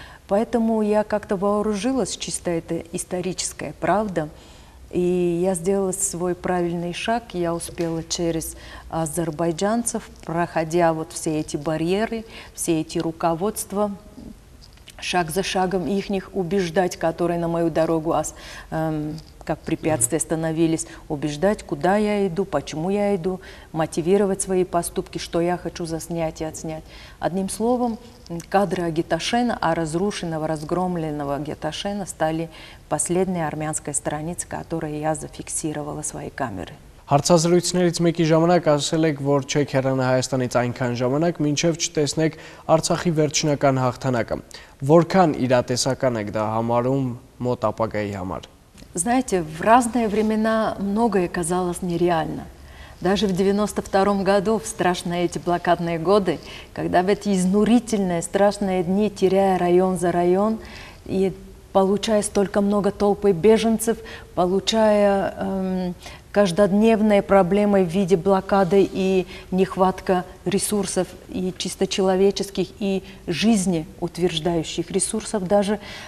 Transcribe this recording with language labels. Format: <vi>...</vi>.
<ru>Поэтому я как-то вооружилась, чисто это историческая правда, и я сделала свой правильный шаг, я успела через азербайджанцев, проходя вот все эти барьеры, все эти руководства, шаг за шагом их убеждать, которые на мою дорогу как препятствия становились, убеждать, куда я иду, почему я иду, мотивировать свои поступки, что я хочу заснять и отснять. Одним словом, кадры Агиташена, а разрушенного, разгромленного Агиташена стали последней армянской страницей, которую я зафиксировала своей камерой.</ru> <hy>Հարցազրույցներից մեկի ժամանակ ասել եք, որ չեք հեռանա Հայաստանից այնքան ժամանակ, մինչև չտեսնեք Արցախի վերջնական հաղթանակը։ Որքան իրատեսական եք դա համարում մոտ ապագայի համար։</hy> <ru>Знаете, в разные времена многое казалось нереально. Даже в 92 году, в страшные эти блокадные годы, когда в эти изнурительные, страшные дни, теряя район за район, и получая столько много толпы беженцев, получая каждодневные проблемы в виде блокады и нехватка ресурсов, и чисто человеческих, и жизнеутверждающих ресурсов, даже</ru>